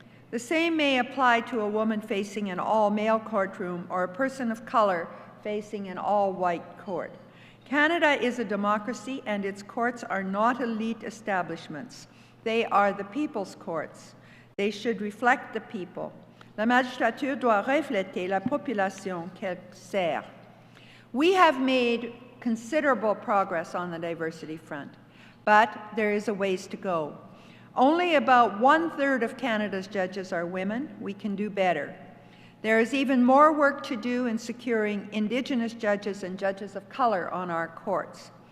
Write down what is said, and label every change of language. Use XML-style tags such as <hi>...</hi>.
<en>The same may apply to a woman facing an all-male courtroom or a person of color facing an all-white court. Canada is a democracy, and its courts are not elite establishments. They are the people's courts. They should reflect the people.</en> <fr>La magistrature doit refléter la population qu'elle sert.</fr> <en>We have made considerable progress on the diversity front, but there is a ways to go. Only about 1/3 of Canada's judges are women. We can do better. There is even more work to do in securing Indigenous judges and judges of color on our courts.</en>